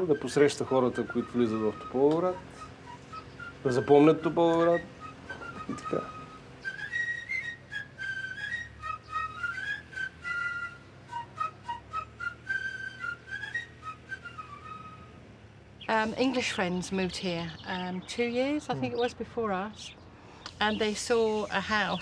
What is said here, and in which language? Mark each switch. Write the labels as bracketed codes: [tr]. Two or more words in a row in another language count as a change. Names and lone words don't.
[bg] да посреща хората, които влизат в Тополовград, да запомнят Тополовград и така. [en] English friends moved here 2 years, I think it was, before us. And they saw a house.